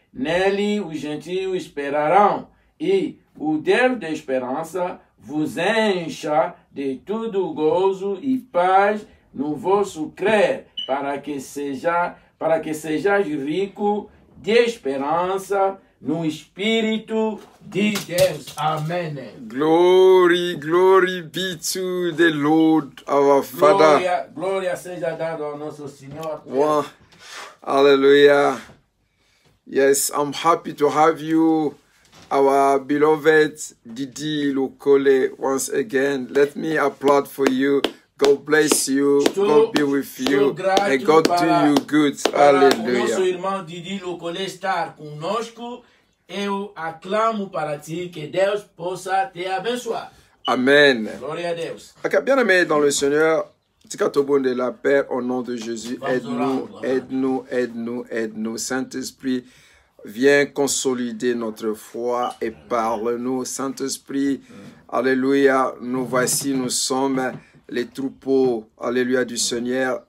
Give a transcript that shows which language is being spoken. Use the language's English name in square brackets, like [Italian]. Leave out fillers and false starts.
[Portuguese] Nele os gentios esperarão, e o Deus da esperança vos encha de todo gozo e paz no vosso crer, para que sejais rico de esperança no Espírito de Deus. Amém. [English] Glory, glory be to the Lord our Father. [Portuguese] Glória seja dada ao nosso Senhor. [English] Wow. Hallelujah. Yes, I'm happy to have you, our beloved Didi Lokole, once again. Let me applaud for you. God bless you. God be with you. And God do you good. Hallelujah. [Portuguese] Nosso irmão Didi Lokole estar conosco. Eu aclamo para ti que Deus possa te abençoar. [English] Amen. [Portuguese] Glória a Deus. [French] Ok, bien aimé dans le Seigneur, Tikatobo de la paix, au nom de Jésus, aide-nous, aide-nous, aide-nous, aide-nous. Saint-Esprit, viens consolider notre foi et parle-nous. Saint-Esprit, alléluia, nous voici, nous sommes les troupeaux, alléluia, du Seigneur.